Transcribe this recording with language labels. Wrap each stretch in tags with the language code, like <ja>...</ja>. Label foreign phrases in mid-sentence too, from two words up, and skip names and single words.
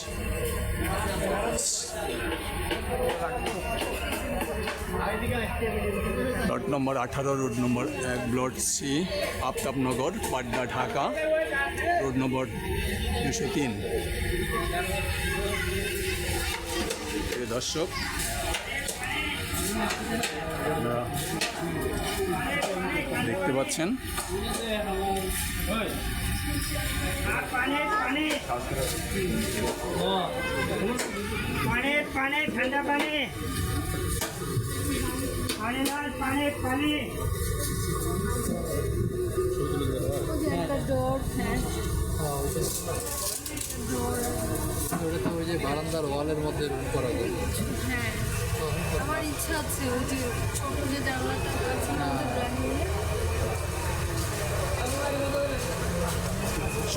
<en>Plot number 18, road number 1, block C, Aftabnagar, Patna, Dhaka, road number 203.</en> <bn>প্রিয় দর্শক, আপনারা দেখতে পাচ্ছেন</bn> <hi>पानी ठंडा पानी पानी लाल पानी पानी</hi> <bn>ওই যে বারান্দার ওয়ালের মধ্যে রুম করা যায়। হ্যাঁ আমার ইচ্ছা আছে ওই যে ছোট যে জানলাটা আছে না ওদের</bn> <en>drawing rooms.</en>